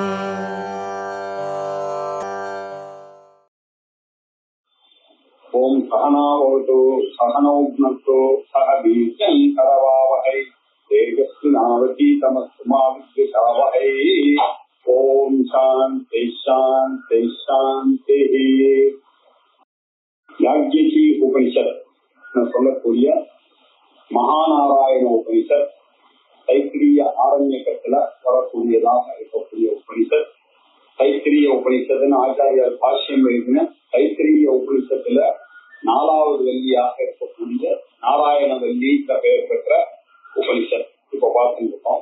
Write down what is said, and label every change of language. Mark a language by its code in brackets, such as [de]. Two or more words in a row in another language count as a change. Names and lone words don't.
[sa] ओम सहनावतु सहनौ भुनक्तु सह वीर्यं करवावहै तेजस्विनावतीतमस्तु मा विद्विषावहै। ओम शांति शांति शांति। [ta] யாக்ஞிகி உபனிஷத் சொல்லக்கூடிய மகாநாராயண உபனிஷத் தைத்திரிய ஆரண்யகத்துல வரக்கூடியதாக இருக்கக்கூடிய உபனிஷத். தைத்திரிய உபனிஷத்துன்னு ஆச்சாரியார் பாஷ்யம் எழுதின தைத்திரிய உபனிஷத்துல 4வது வள்ளியாக இருக்கக்கூடிய நாராயண வள்ளி பெயர் பெற்ற உபனிஷத் இப்ப பார்த்துட்டு இருக்கோம்.